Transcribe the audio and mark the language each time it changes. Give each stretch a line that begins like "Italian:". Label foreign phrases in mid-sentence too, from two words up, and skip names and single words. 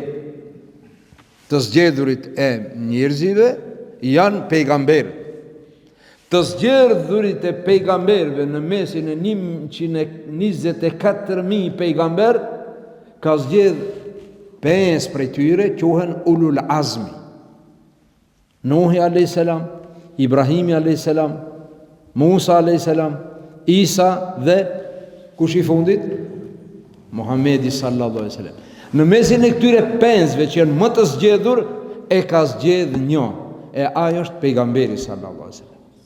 Albanian: Të zgjedhurit e njerëzive janë pejgamberë. Të zgjedhurit e pejgamberëve në mesin e 124.000 pejgamberë, ka zgjedh 5 prej tyre quhen
Arabic: أولو العزم.
Albanian: Nuhi a.s., Ibrahimi a.s., Musa a.s., Isa dhe kush i fundit? Muhamedi
Arabic: صلى الله عليه وسلم.
Albanian: Në mesin e këtyre 5-ve që janë më të zgjedhur, e ka zgjedh një, e ai është pejgamberi
Arabic: صلى الله عليه وسلم.